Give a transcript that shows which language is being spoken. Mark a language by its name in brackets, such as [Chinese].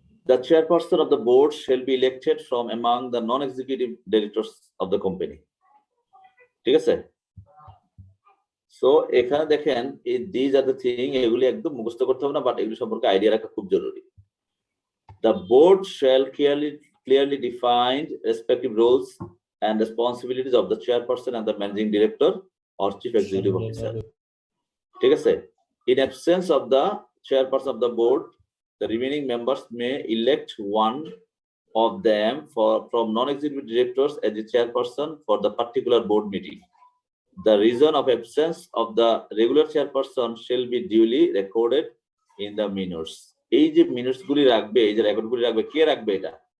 [English] The chairperson of the board shall be elected from among the non-executive directors of the company. [Bangla] ঠিক আছে? So এখানে দেখেন এই [English] these are the thing, [Bangla] এগুলি একদম মুখস্থ করতে হবে না, বাট এগুলি সম্পর্কে আইডিয়া রাখা খুব জরুরি। [English] The board shall clearly define respective roles and responsibilities of the chairperson and the managing director or chief executive officer. [Bangla] ঠিক আছে? [English] In absence of the chairperson of the board, the remaining members may elect one of them from non-executive directors as the chairperson for the particular board meeting. The reason of absence of the regular chairperson shall be duly recorded in the minutes. [Bangla] এই যে minutes গুলি রাখবে, এই যে record গুলি রাখবে, কে রাখবে এটা?